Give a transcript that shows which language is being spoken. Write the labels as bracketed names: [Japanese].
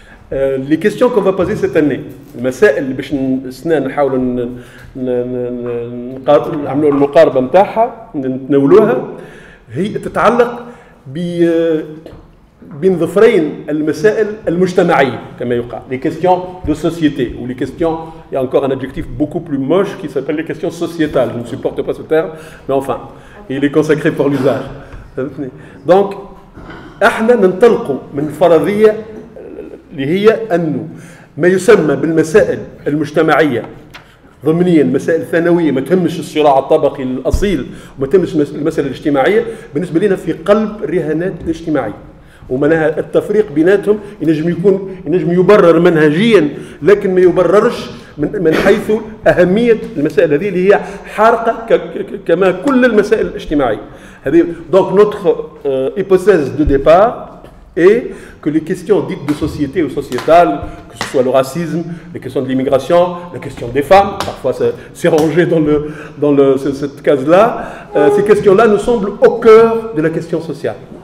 [French] Les questions qu'on va poser cette année, [Arabic] المسائل اللي باش نحاولوا نعملوا المقاربة نتاعها نتناولوها هي تتعلق بين ظفرين المسائل المجتمعية كما يقال, [French] les questions de société ou les questions, il y a encore un adjectif beaucoup plus moche qui s'appelle les questions sociétales. Je ne supporte pas ce terme, mais enfin, il est consacré pour l'usage. [Arabic] Donc, احنا ننطلقوا من فرضية اللي هي أنه ما يسمى بالمسائل المجتمعية ضمنيا مسائل ثانوية ما تهمش الصراع الطبقي الأصيل وما تهمش المسألة الاجتماعية بالنسبة لنا في قلب الرهانات الاجتماعية, ومنها التفريق بيناتهم ينجم يبرر منهجيا لكن ما يبررش من حيث أهمية المسائل هذه اللي هي حارقة كما كل المسائل الاجتماعية. [French] Donc notre hypothèse de départ est que les questions dites de société ou sociétales, que ce soit le racisme, les questions de l'immigration, la question des femmes, parfois c'est rangé dans cette case-là, ces questions-là nous semblent au cœur de la question sociale.